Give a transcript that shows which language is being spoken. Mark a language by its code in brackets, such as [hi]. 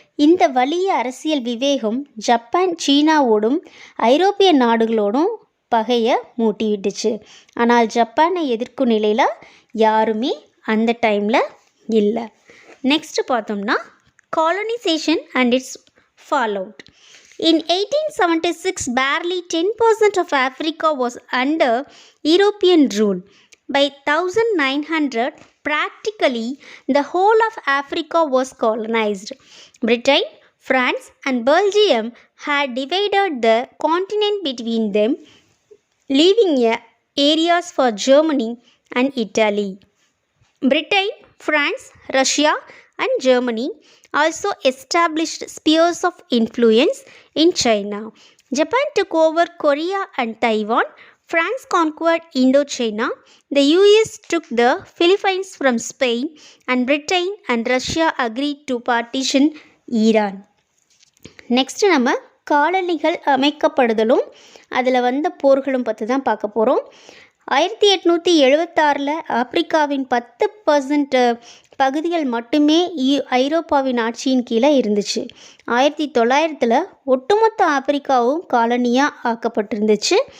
[ta] இந்த வலிய அரசியல் விவேகம் ஜப்பான் சீனாவோடும் ஐரோப்பிய நாடுகளோடும் பகையை மூட்டிவிட்டுச்சு. ஆனால் ஜப்பானை எதிர்க்கும் நிலையில் யாருமே அந்த டைமில் இல்லை. [en] next [ta] பார்த்தோம்னா [en] Colonisation and its fallout. In 1876, barely 10% of Africa was under European rule. By 1900, practically the whole of Africa was colonized. Britain, France, and Belgium had divided the continent between them, leaving areas for Germany and Italy. Britain, France, Russia, and Germany also established spheres of influence in China. Japan took over Korea and Taiwan. France conquered Indochina. The US took the Philippines from Spain, and Britain and Russia agreed to partition Iran. [ta] Next நம்ம காலனிகள் அமைக்கப்படுதலும் அதில் வந்த போர்களும் பற்றி தான் பார்க்க போகிறோம். 1876 ஆப்பிரிக்காவின் 10% பகுதிகள் மட்டுமே ஐரோப்பாவின் ஆட்சியின் கீழே இருந்துச்சு. 1900 ஒட்டுமொத்த ஆப்பிரிக்காவும் காலனியாக ஆக்கப்பட்டிருந்துச்சு.